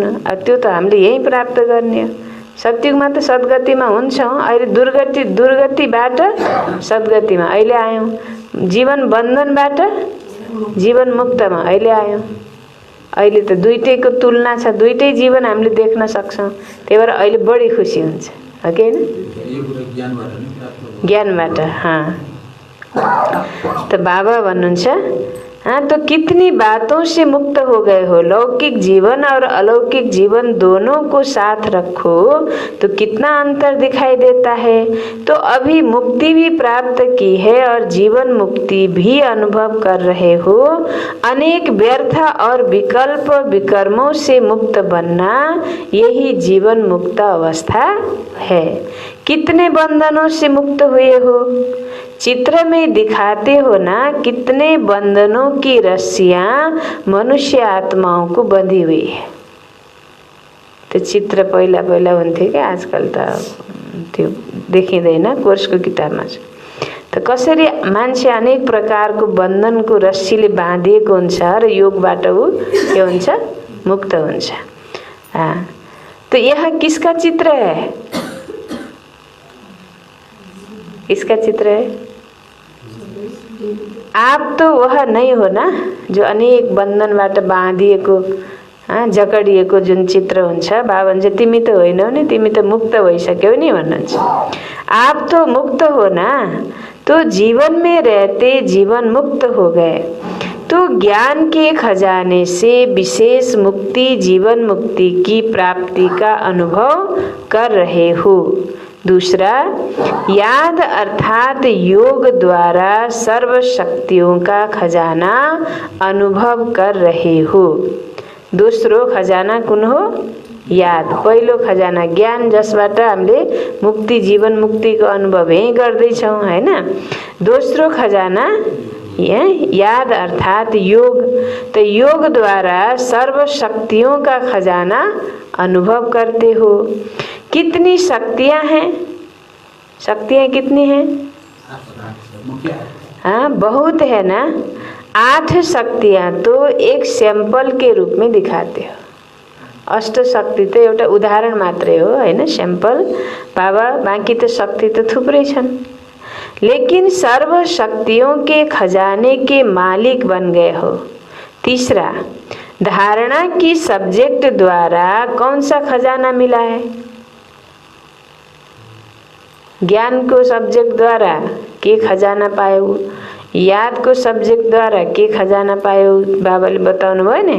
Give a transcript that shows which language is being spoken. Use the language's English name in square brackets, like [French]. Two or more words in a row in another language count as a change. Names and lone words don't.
[Nepali] त्यो त हामीले यहीँ प्राप्त गर्ने हो। सत्युगमा त सद्गतिमा हुन्छौँ, अहिले दुर्गतिबाट सद्गतिमा अहिले आयौँ, जीवन बन्धनबाट जीवन मुक्तमा अहिले आयौँ। अहिले त दुईटैको तुलना छ, दुईटै जीवन हामीले देख्न सक्छौँ, त्यही भएर अहिले बढी खुसी हुन्छ, हो कि होइन? ज्ञानबाट। [Hindi] तो [Nepali] बाबा भन्नुहुन्छ [Hindi] तो कितनी बातों से मुक्त हो गए हो, लौकिक जीवन और अलौकिक जीवन दोनों को साथ रखो तो कितना अंतर दिखाई देता है। तो अभी मुक्ति भी प्राप्त की है और जीवन मुक्ति भी अनुभव कर रहे हो। अनेक व्यर्थ और विकल्प विकर्मों से मुक्त बनना यही जीवन मुक्त अवस्था है। कितने बंधनों से मुक्त हुए हो, चित्र में दिखाते हो ना, कितने बंधनों की रस्सियां मनुष्य आत्माओं को बंधी हुई है। [Nepali] तो चित्र पहिला हुन्थ्यो क्या, आजकल त त्यो देखिँदैन कोर्सको किताबमा छ। त कसरी मान्छे अनेक प्रकारको बन्धनको रस्सीले बाँधिएको हुन्छ र योगबाट ऊ के हुन्छ, मुक्त हुन्छ। [Hindi] तो यह किसका चित्र है? किसका चित्र है? आप तो वह नहीं हो ना जो अनेक [Nepali] बन्धनबाट बाँधिएको जकडिएको जुन चित्र हुन्छ। बाबा भन्छ तिमी त होइनौ नि, तिमी त मुक्त भइसक्यौ नि भन्नुहुन्छ। [Hindi] आप तो मुक्त हो ना, तो जीवन में रहते जीवन मुक्त हो गए, तो ज्ञान के खजाने से विशेष मुक्ति जीवन मुक्ति की प्राप्ति का अनुभव कर रहे हो। दूसरा, याद अर्थात योग द्वारा सर्व शक्तियों का खजाना अनुभव कर रहे हो। [Nepali] दोस्रो खजाना कुन हो? याद। पहिलो खजाना ज्ञान, जसबाट हामीले मुक्ति जीवन मुक्तिको अनुभव यही गर्दैछौँ, हैन? दोस्रो खजाना याद अर्थात योग। [Hindi] तो योग द्वारा सर्व शक्तियों का खजाना अनुभव करते हो। कितनी शक्तियां हैं? शक्तियां कितनी हैं? हाँ, बहुत है ना। 8 शक्तियां तो एक सैंपल के रूप में दिखाते हो। [Nepali] अष्ट शक्ति तो एउटा उदाहरण मात्रै हो, हैन? सैंपल बाबा, बाँकी तो शक्ति तो थुप्रै छन्। [Hindi] लेकिन सर्व शक्तियों के खजाने के मालिक बन गए हो। तीसरा, धारणा की सब्जेक्ट द्वारा कौन सा खजाना मिला है? [Nepali] ज्ञान को सब्जेक्ट द्वारा के खजाना पायो, याद को सब्जेक्ट द्वारा के खजाना पायो, बाबाले बताउनु भयो नि।